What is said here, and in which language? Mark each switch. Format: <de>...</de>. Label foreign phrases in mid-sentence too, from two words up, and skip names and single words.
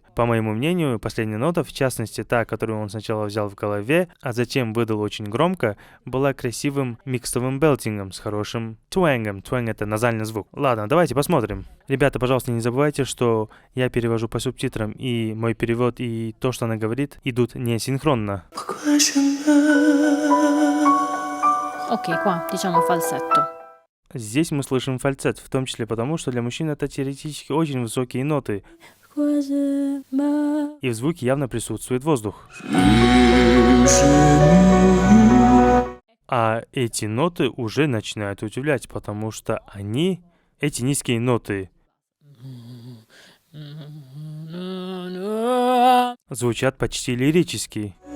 <ru>По моему мнению, последняя нота, в частности та, которую он сначала взял в голове, а затем выдал очень громко, была красивым микстовым белтингом с хорошим твэнгом. Твэнг — это назальный звук. Ладно, давайте посмотрим. Ребята, пожалуйста, не забывайте, что я перевожу по субтитрам, и мой перевод и то, что она говорит, идут не синхронно.</ru> <it>Ok, qua diciamo falsetto.</it> <ru>Здесь мы слышим фальцет, в том числе потому, что для мужчин это теоретически очень высокие ноты, и в звуке явно присутствует воздух. А эти ноты уже начинают удивлять, потому что эти низкие ноты, звучат почти лирически.</ru>